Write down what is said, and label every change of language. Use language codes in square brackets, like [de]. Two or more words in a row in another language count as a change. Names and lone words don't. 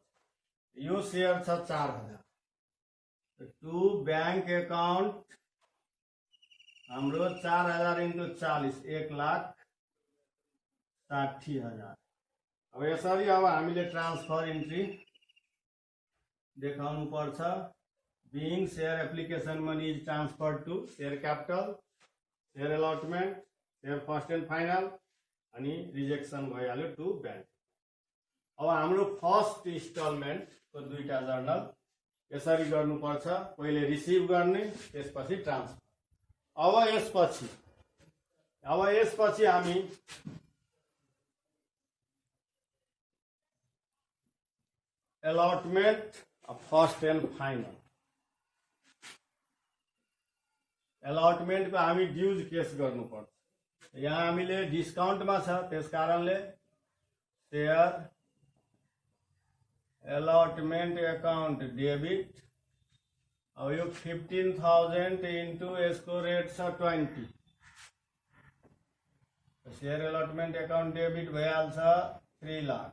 [ne] यो सेयर छ 4,000 [en] to bank account [ne] हाम्रो 4,000 × 40 1,60,000। अब यसरी अब हामीले ट्रान्सफर इन्ट्री देखाउनु पर्छ। [en] being share application money is transfer to share capital share allotment share first and final अनि रिजेक्सन भइहाल्यो to bank. [ne] अब हाम्रो [en] first instalment [ne] को दुईटा जर्नल यसरी गर्नुपर्छ। पहिले रिसिभ गर्ने त्यसपछि ट्रान्सफर। अब यसपछि हामी [en] allotment first and final allotment [ne] को हामी ड्यूज केस गर्नुपर्छ। यहाँ हामीले डिस्काउन्टमा छ त्यसकारणले [en] share allotment account debit. [ne] अब यो 15,000 इन्टु यसको रेट छ 20 [en] share allotment account debit [ne] भइहाल्छ 3 लाख।